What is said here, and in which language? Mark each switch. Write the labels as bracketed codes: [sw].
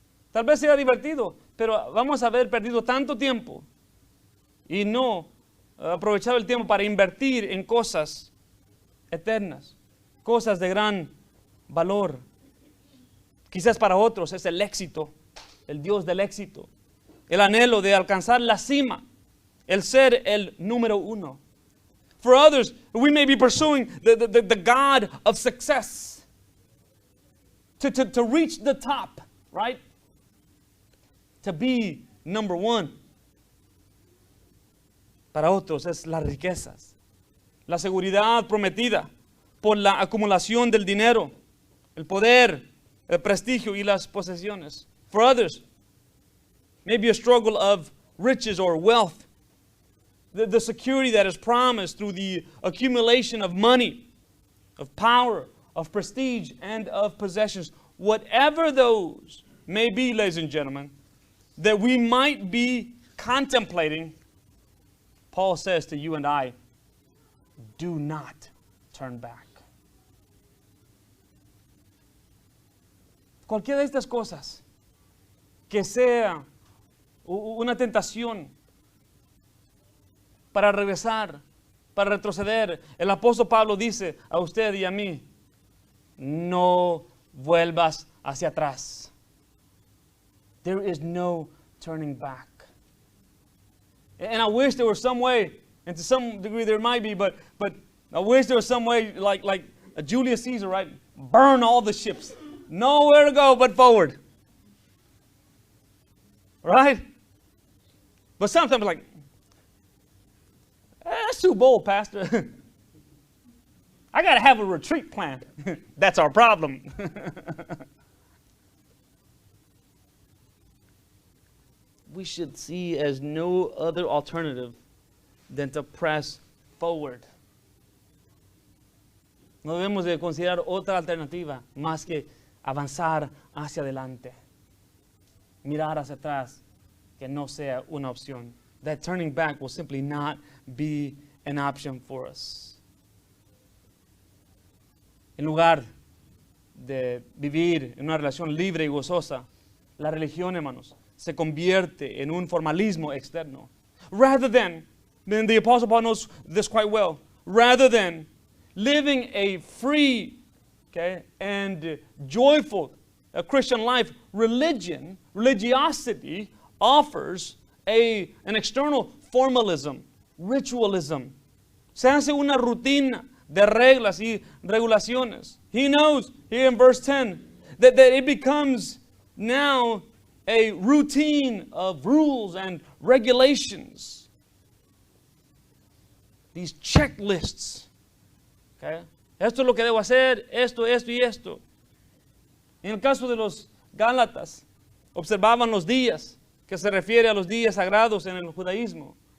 [es] Tal vez sea divertido, pero vamos a haber perdido tanto tiempo y no aprovechado el tiempo para invertir en cosas eternas, cosas de gran valor. Quizás para otros es el éxito, el Dios del éxito, el anhelo de alcanzar la cima, el ser el número uno. [en] For others, we may be pursuing the God of success, to reach the top, right? To be number one. [es] Para otros es las riquezas, la seguridad prometida por la acumulación del dinero, el poder, el prestigio y las posesiones. [en] For others, maybe a struggle of riches or wealth, the security that is promised through the accumulation of money, of power, of prestige, and of possessions. Whatever those may be, ladies and gentlemen, that we might be contemplating, Paul says to you and I, do not turn back. [es] Cualquiera de estas cosas que sea una tentación para regresar, para retroceder, el apóstol Pablo dice a usted y a mí, no vuelvas hacia atrás. [en] There is no turning back. And I wish there was some way, and to some degree there might be, but I wish there was some way like a Julius Caesar, right? Burn all the ships. Nowhere to go but forward. Right? But sometimes like, that's too bold, Pastor. I got to have a retreat plan. That's our problem. We should see as no other alternative than to press forward. [es] No debemos de considerar otra alternativa más que avanzar hacia adelante. Mirar hacia atrás, que no sea una opción. [en] That turning back will simply not be an option for us. [es] En lugar de vivir en una relación libre y gozosa, la religión, hermanos, se convierte en un formalismo externo. [en] Rather than the Apostle Paul knows this quite well, rather than living a free, okay, and joyful Christian life, religiosity offers an external formalism, ritualism. [es] Se hace una rutina de reglas y regulaciones. [en] He knows here in verse 10 that it becomes now a routine of rules and regulations. These checklists. Okay? [es] Esto es lo que debo hacer, esto y esto. En el caso de los Gálatas, observaban los días, que se refiere a los días sagrados en el judaísmo.